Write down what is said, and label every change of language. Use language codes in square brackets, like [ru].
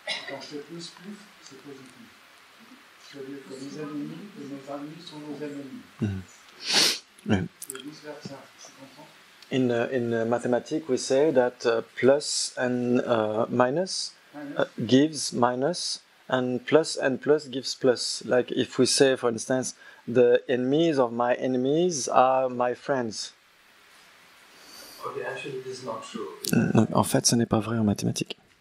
[fr] Quand c'est plus, c'est positif. C'est-à-dire que les ennemis et nos amis sont nos ennemis. Oui. Et vice-versa, tu comprends? [en] In mathematics, we say that plus and minus gives minus, and plus gives plus. Like if we say, for instance, the enemies of my enemies are my friends. Okay, actually, this is not true. [fr] Donc, en fait, ce n'est pas vrai en mathématiques.